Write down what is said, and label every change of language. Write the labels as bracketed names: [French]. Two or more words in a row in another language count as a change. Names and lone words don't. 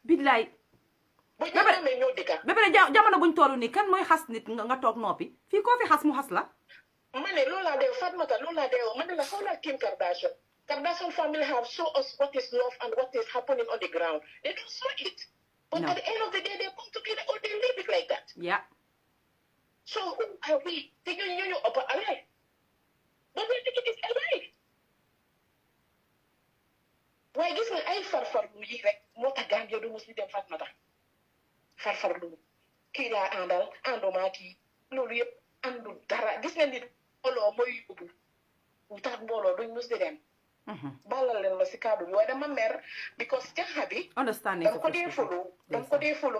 [Wolof] billaay. bu ñu amee ñoo dëkka. ba pare jamono buñ toll nii kan mooy xas nit nga toog noppi fii koo fi xas mu xas la. ma ne loolu laa dee Fatmata loolu laa dee ma ne la xoolal Kim Kardashian. [English] Kardashian family have show us what is love and what is happening on the ground. They don't show it. But at the end of the day, they come together or they leave it like that. Yeah. So who are we? Taking you up alive. But we think it is alive. [Wolof] Why gis nga ay farfarlu yi rek moo tax Gambia du mus di dem Fatmata farfarlu kii laa àndal ànduma kii loolu yëpp àndu dara gis nga nit mbooloo mooy yóbbu lu tax mbooloo duñ mus di dem balal leen ma si kaddu bi waaye dama mer because jaxa bi dama ko dee follow